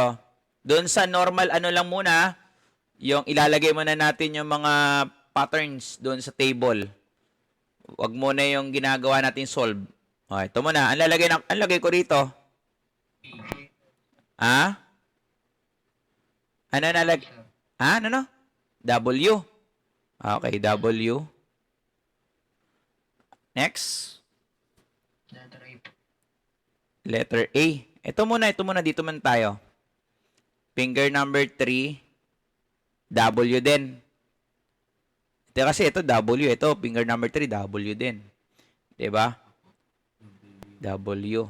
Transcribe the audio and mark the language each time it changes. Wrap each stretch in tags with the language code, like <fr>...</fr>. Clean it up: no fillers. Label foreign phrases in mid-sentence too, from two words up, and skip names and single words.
<tl>Doon sa normal, ano lang muna, yung ilalagay muna natin yung mga patterns doon sa table. Wag muna yung ginagawa natin solve. Okay, ito muna. Ang lagay ko rito. Ha? Ano nalag? Ha? Ano? W. Okay, W. Next. Letter A po. Letter A. Ito muna, dito man tayo.</tl> <en>Finger number</en> <tl>3, W din. Ito kasi ito W, ito</tl> <en>finger number</en> <tl>3, W din. 'Di ba? W.</tl>